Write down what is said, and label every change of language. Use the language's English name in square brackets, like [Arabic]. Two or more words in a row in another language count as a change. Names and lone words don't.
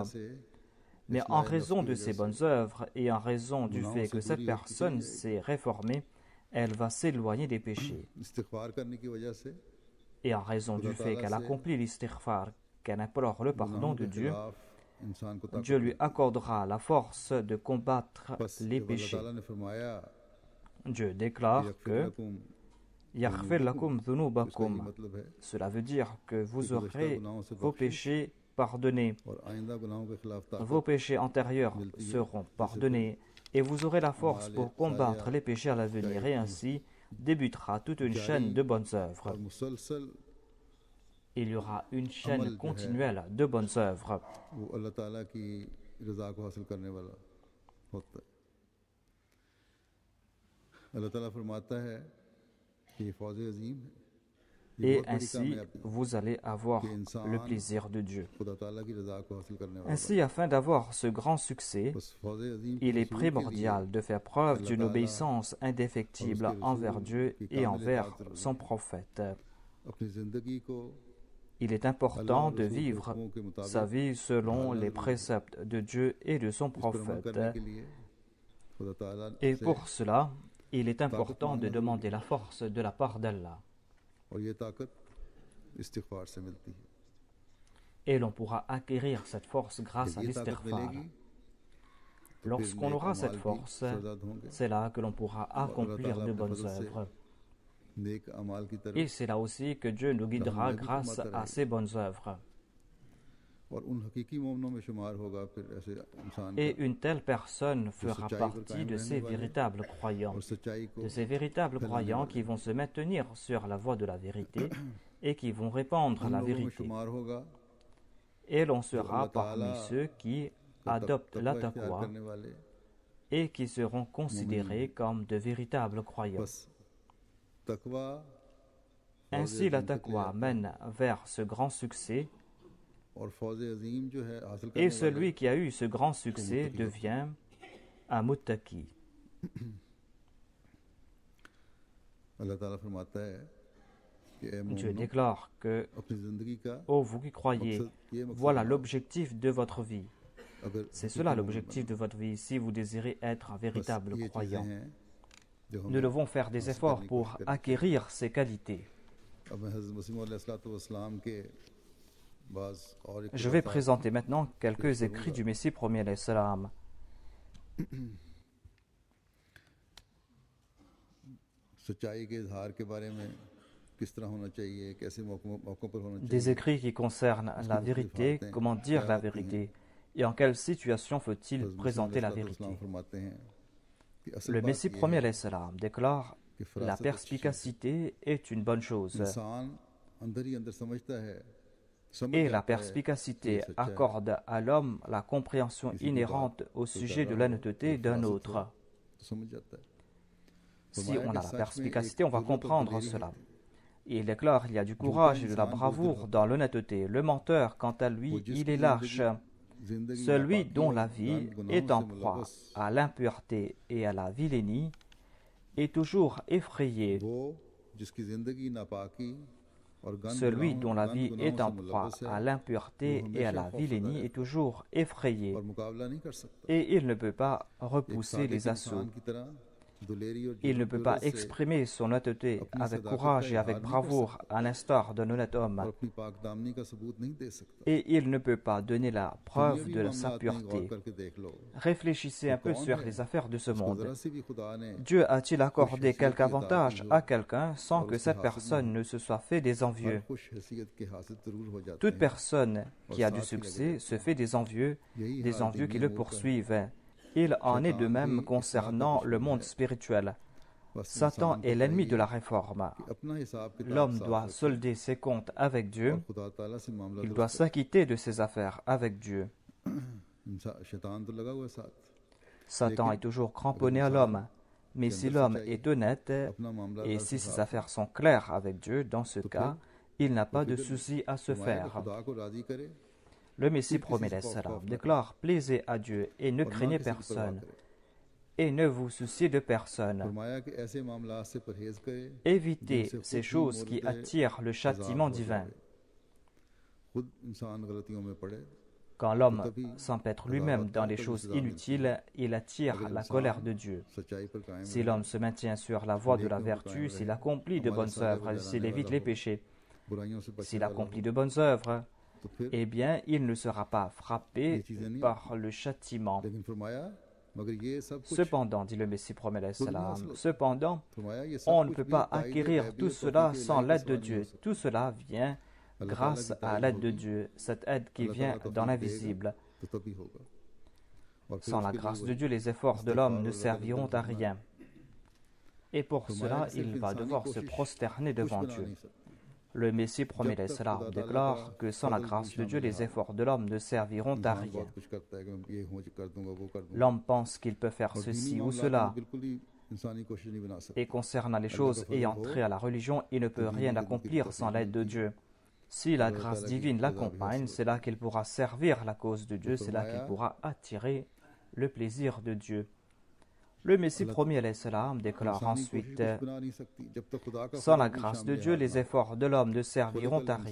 [French] Mais en raison de ses bonnes œuvres et en raison du fait que cette personne s'est réformée, elle va s'éloigner des péchés. Et en raison du fait qu'elle accomplit l'istighfar, qu'elle implore le pardon de Dieu, Dieu lui accordera la force de combattre les péchés. Dieu déclare que [Arabic] يغفر لكم ذنوبكم. [French] Cela veut dire que vous aurez vos péchés pardonnés. Vos péchés antérieurs seront pardonnés et vous aurez la force pour combattre les péchés à l'avenir et ainsi débutera toute une chaîne de bonnes œuvres. Il y aura une chaîne continuelle de bonnes œuvres. [Urdu] اللہ تعالیٰ فرماتا ہے کہ یہ فوز عظیم ہے، یہ [French] Et [Urdu] بہت بڑی [French] ainsi, [Urdu] کامیابی ہے [French] vous allez avoir [Urdu] कि [French] le [Urdu] इंसान [French] plaisir de Dieu. [Urdu] خدا تعالیٰ کی رضا کو حاصل کرنے والا [French] Ainsi, afin d'avoir ce grand succès, [Urdu] بس فوز عظیم کے [French] il est [Urdu] حصول کے لیے [French] primordial de faire preuve [Urdu] अल्लाह [French] d'une [Urdu] ताला [French] obéissance indéfectible envers Dieu et envers son prophète. [Urdu] اپنی زندگی کو [French] Il est important de vivre sa vie selon les préceptes de Dieu et de son [Urdu] اس پر عمل [French] prophète. [Urdu] کرنے کے لیے خدا تعالیٰ [French] Et [Urdu] से [French] pour cela, il est important de demander la force de la part d'Allah. [Urdu] اور یہ طاقت استغفار سے ملتی ہے. [French] Et l'on pourra acquérir cette force grâce à [Urdu] جب یہ طاقت [French] l'istighfar. [Urdu] ملے گی تو پھر [French] Lorsqu'on [Urdu] नेक [French] aura [Urdu] अमाल [French] cette [Urdu] भी [French] force, [Urdu] سرزد ہوں گے [French] c'est là que l'on pourra accomplir de bonnes œuvres. [Urdu] نیک اعمال کی طرف [French] Et c'est là aussi que Dieu nous guidera grâce à ces bonnes œuvres. [Urdu] اور ان حقیقی مومنوں میں شمار ہوگا پھر ایسے انسان [French] Et [Urdu] का [French] une telle personne fera partie de ces véritables croyants, [Urdu] اور سچائی کو [French] de ces véritables croyants qui vont se maintenir sur la voie de la vérité et qui vont répandre [Urdu] उन [French] la [Urdu] لوگوں میں [French] vérité. [Urdu] شمار ہوگا [French] Et l'on sera parmi ceux qui adoptent la [Urdu] تقویٰ اختیار [French] taqwa [Urdu] کرنے والے [French] et qui seront considérés comme de véritables croyants. [Urdu] بس تقویٰ [French] Ainsi, la taqwa mène vers ce grand succès [Urdu] اور فوز عظیم جو ہے حاصل [French] et [Urdu] करने [French] celui qui a eu ce grand succès devient un muttaqi. [Urdu] اللہ تعالیٰ فرماتا ہے کہ اے [French] Dieu [Urdu] मोमिनो [French] déclare que, [Urdu] اپنی زندگی کا [French] ô vous qui croyez, [Urdu] یہ مقصد [French] voilà l'objectif de votre vie. [Urdu] अगर [French] C'est cela l'objectif de votre vie si vous désirez être un véritable [Urdu] یہ چیزیں [French] croyant. [Urdu] ہیں جو [French] Nous devons faire des efforts pour acquérir ces qualités. [Urdu] اب میں حضرت مسیح علیہ السلام کے بعض اور ایک [French] Je vais présenter maintenant quelques écrits du Messie premier [Arabic] عليه السلام. [Urdu] سچائی کے اظہار کے بارے میں کس طرح ہونا چاہیے، کیسے موقعوں پر ہونا [French] Des [Urdu] चाहिए, [French] écrits qui concernent la vérité, comment dire la vérité, et en quelle situation faut-il présenter la vérité. [Urdu] فرماتے ہیں کہ اصل [French] Le [Urdu] बात [French] Messie [Urdu] یہ ہے [French] premier [Arabic] عليه السلام [French] déclare [Urdu] कि [French] la [Urdu] फरासत [French] perspicacité est une bonne chose. [Urdu] انسان اندر ہی اندر سمجھتا ہے، سمجھ [French] Et la [Urdu] جاتا ہے [French] perspicacité accorde à l'homme la compréhension inhérente au sujet de l'honnêteté d'un autre. [Urdu] تو سمجھ جاتا ہے. [French] Si on a la perspicacité, on va comprendre cela. Il déclare qu'il y a du courage et de la bravoure dans l'honnêteté. Le menteur, quant à lui, il est lâche. Celui dont la vie est en proie à l'impureté et à la vilainie est toujours effrayé. [Urdu] وہ جس کی زندگی ناپاکی اور گند [French] Celui [Urdu] गुनाहों- [French] dont la [Urdu] गंद [French] vie [Urdu] गुनाहों [French] est en [Urdu] से [French] proie [Urdu] ملوث ہے [French] à l'impureté et à la vilainie est toujours effrayé [Urdu] اور مقابلہ نہیں کر سکتا. [French] et il ne peut pas [Urdu] एक [French] repousser [Urdu] सादिक [French] les assauts. [Urdu] انسان کی طرح دلیری اور [French] Il ne peut pas [Urdu] جرأت سے [French] exprimer son honnêteté avec courage et avec bravoure à l'instar d'un honnête [Urdu] और [French] homme. [Urdu] اپنی پاک دامنی کا ثبوت نہیں دے سکتا. [French] Et il ne peut pas donner la preuve [Urdu] दुनियावी [French] de sa [Urdu] معاملات میں غور [French] pureté. [Urdu] کرکے دیکھ لو, [French] Réfléchissez un peu sur les affaires de ce [Urdu] उसको [French] monde. [Urdu] ذرا سی بھی خدا نے [French] Dieu a-t-il accordé quelque avantage à quelqu'un sans que cette personne ne se soit fait des [Urdu] हर [French] envieux? [Urdu] خوش حیثیت کے حاصل ضرور ہو جاتے [French] Toute [Urdu] हैं। [French] personne qui a du succès se fait des envieux qui le poursuivent. Il en est de même concernant le monde spirituel. [Urdu] बस [French] Satan [Urdu] इंसान [French] est [Urdu] को [French] l'ennemi [Urdu] चाहिए [French] de la réforme. [Urdu] کہ اپنا حساب کتاب [French] L'homme [Urdu] साफ [French] doit [Urdu] रखे [French] solder ses comptes avec Dieu. [Urdu] اور خدا تعالیٰ سے معاملہ [French] Il [Urdu] दुरुस्त [French] doit s'acquitter de ses affaires avec Dieu. [Urdu] شیطان تو لگا ہوا ہے ساتھ, [French] Satan est toujours cramponné à l'homme. Mais si l'homme est honnête [Urdu] اپنا معاملہ [French] et [Urdu] अल्लाह [French] si [Urdu] से [French] ses [Urdu] साफ [French] affaires sont claires avec Dieu, dans ce cas, il n'a pas de souci à se [Urdu] فرمایا کہ [French] faire. [Urdu] خدا کو راضی کرے [French] Le Messie promet salam déclare: plaisez à Dieu et ne [Urdu] اور نہ [French] craignez [Urdu] کسی کی پرواہ [French] personne [Urdu] करे। [French] et ne vous souciez de personne. [Urdu] فرمایا کہ ایسے معاملہ سے پرہیز کرے [French] Évitez [Urdu] جن سے [French] ces [Urdu] خود ہی [French] choses qui [Urdu] मोर्दे [French] attirent le châtiment [Urdu] عذاب ہو [French] divin. [Urdu] जाए। خود انسان غلطیوں میں پڑے [French] Quand l'homme s'empêtre lui-même dans des choses inutiles, il attire la colère de Dieu. [Urdu] سچائی پر قائم [French] Si l'homme se maintient sur la voie de la vertu, s'il accomplit de bonnes œuvres, s'il évite les péchés, [Urdu] برائیوں سے بچنے [French] s'il [Urdu] वाला [French] accomplit de bonnes œuvres, [Urdu] ہو، تو پھر [French] eh bien, il ne sera pas frappé par le châtiment. [Urdu] لیکن فرمایا مگر یہ سب کچھ [French] Cependant, dit le Messie promet [Arabic] عليه السلام, [French] cependant, [Urdu] فرمایا یہ سب [French] on ne [Urdu] कुछ [French] peut [Urdu] भी [French] pas [Urdu] ताईद [French] acquérir [Urdu] गैबी [French] tout [Urdu] और [French] cela [Urdu] तौफीक [French] sans [Urdu] इलाही [French] l'aide [Urdu] के [French] de [Urdu] سوا نہیں [French] Dieu. [Urdu] ہو سکتا. [French] Tout cela vient grâce à l'aide de Dieu, cette aide qui vient dans l'invisible. [Urdu] تو تبھی ہوگا اور پھر [French] Sans la [Urdu] اس کے لیے [French] grâce [Urdu] वही [French] de Dieu, les efforts de l'homme ne serviront à rien. Et pour cela, il va devoir se prosterner devant [Urdu] बना [French] Dieu. [Urdu] نہیں سکتا. [French] Le Messie promet [Arabic] عليه السلام [French] déclare que sans la grâce de Dieu, les efforts de l'homme ne serviront à [Urdu] इंसान [French] rien. [Urdu] بہت کچھ کرتا ہے کہ میں یہ ہو کر دوں گا وہ کر دوں گا [French] L'homme pense qu'il peut faire [Urdu] اور دینی [French] ceci ou [Urdu] معاملات میں [French] cela, [Urdu] بالکل ہی [French] Et concernant les choses ayant trait à la religion, il ne peut rien accomplir sans l'aide de Dieu. Si la grâce divine l'accompagne, c'est là qu'il pourra servir la cause de Dieu, c'est là qu'il pourra attirer le plaisir de Dieu. Le Messie premier [Arabic] عليه السلام [French] déclare ensuite « Sans la grâce de Dieu, les efforts de l'homme ne serviront à rien.